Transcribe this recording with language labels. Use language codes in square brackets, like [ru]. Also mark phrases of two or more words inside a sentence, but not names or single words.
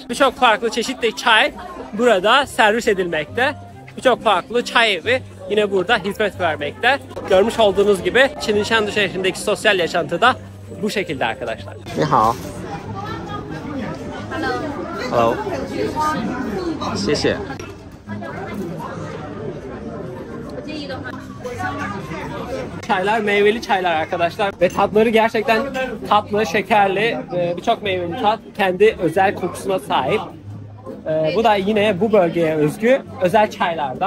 [tr] Birçok farklı çeşitli çay burada servis edilmekte. Birçok farklı çay evi yine burada hizmet vermekte. Görmüş olduğunuz gibi Çin'in Chengdu şehrindeki sosyal yaşantı da bu şekilde arkadaşlar. [zh] 你好. Hello. [en] Hello. [tr] Çaylar meyveli çaylar arkadaşlar ve tatları gerçekten tatlı, şekerli, birçok meyveli tat kendi özel kokusuna sahip. Bu da yine bu bölgeye özgü özel çaylardan.